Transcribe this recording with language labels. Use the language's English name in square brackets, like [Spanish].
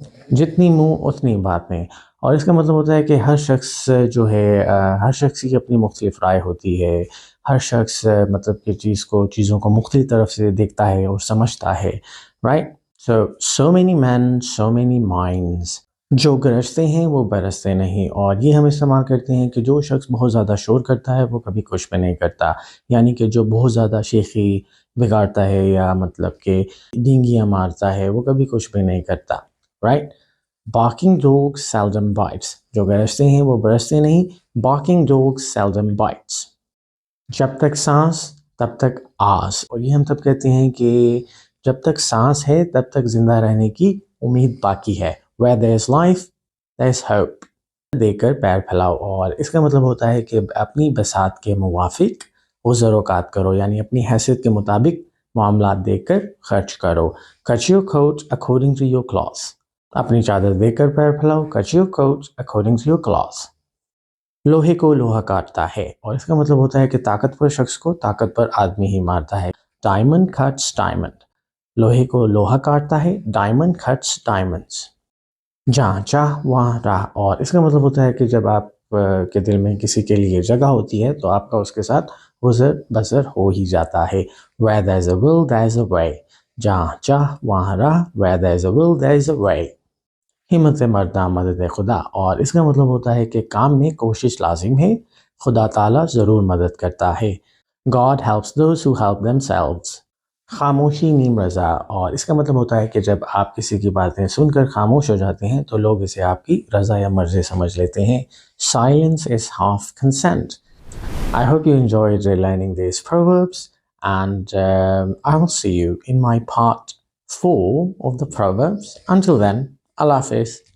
[Urdu] جتنی منہ اتنی باتیں، اور اس کا مطلب ہوتا ہے کہ ہر شخص جو ہے ہر شخص کی اپنی مختلف رائے ہوتی ہے. ہر شخص مطلب کہ چیزوں کو مختلف طرف سے دیکھتا ہے اور سمجھتا ہے right. [English] So many men, so many minds. [Urdu] جو گرجتے ہیں وہ برستے نہیں، اور یہ ہم استعمال کرتے ہیں کہ جو شخص بہت زیادہ شور کرتا ہے وہ کبھی کچھ بھی نہیں کرتا، یعنی کہ جو بہت زیادہ شیخی بگاڑتا ہے یا مطلب کہ ڈینگیاں مارتا ہے وہ کبھی کچھ بھی نہیں کرتا right. [English] Barking dog seldom bites. [Urdu] جو گرجتے ہیں وہ برستے نہیں. [English] Barking dog seldom bites. [Urdu] جب تک سانس تب تک آس، اور یہ ہم تب کہتے ہیں کہ جب تک سانس ہے تب تک زندہ رہنے کی امید باقی ہے. [English] Where there is life, there is hope. [Urdu] دے کر پیر پھیلاؤ، اور اس کا مطلب ہوتا ہے کہ اپنی بساط کے موافق عذر اوقات کرو، یعنی اپنی حیثیت کے مطابق معاملات دیکھ کر خرچ کرو. [English] Cut your coat according to your cloth. [Urdu] اپنی چادر دیکھ کر پیر پھیلاؤ. [English] Cut your coat according to your cloth. [Urdu] لوہے کو لوہا کاٹتا ہے، اور اس کا مطلب ہوتا ہے کہ طاقتور شخص کو طاقتور آدمی ہی مارتا ہے. [English] Diamond cuts diamond. [Urdu] لوہے کو لوہا کاٹتا ہے. [English] Diamond cuts diamonds. [Urdu] جہاں چاہ وہاں راہ، اور اس کا مطلب ہوتا ہے کہ جب آپ کے دل میں کسی کے لیے جگہ ہوتی ہے تو آپ کا اس کے ساتھ گزر بسر ہو ہی جاتا ہے. [English] Where there is a will, there is a way. [Urdu] جہاں چاہ وہاں راہ. [English] Where there is a will, there is a way. [Urdu] ہمت مردہ مدد خدا، اور اس کا مطلب ہوتا ہے کہ کام میں کوشش لازم ہے، خدا تعالیٰ ضرور مدد کرتا ہے. [English] God helps those who help themselves. [Urdu] خاموشی نیم رضا، اور اس کا مطلب ہوتا ہے کہ جب آپ کسی کی باتیں سن کر خاموش ہو جاتے ہیں تو لوگ اسے آپ کی رضا یا مرضی سمجھ لیتے ہیں. [English] Silence is half consent. I hope you enjoyed learning these proverbs, and I will see you in my part 4 of the proverbs. Until then, Allah Hafiz.